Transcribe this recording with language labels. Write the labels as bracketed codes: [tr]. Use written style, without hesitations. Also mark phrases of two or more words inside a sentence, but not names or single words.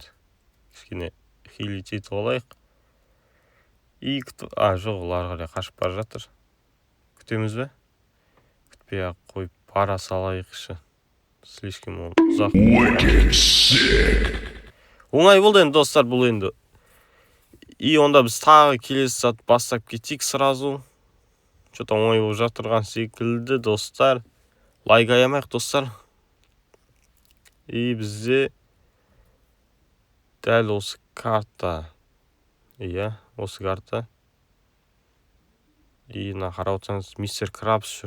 [kk] Кішкене хилить етіп алайық. И жоқ, олар қарай қашып бара жатыр. Күтеміз бе? Күтпей-ақ қойып бара салайықшы. Слишком ұзақ. Оңай болды енді достар, бұл енді. И онда біз тағы келесі сат бастап кетейік сразу. Что-то оңай болып жатырған секілді достар. Лайк аямайық достар. И бізде дәл осы карта. Осы карта. И на қарап отырсаңыз мистер Крабс жүр.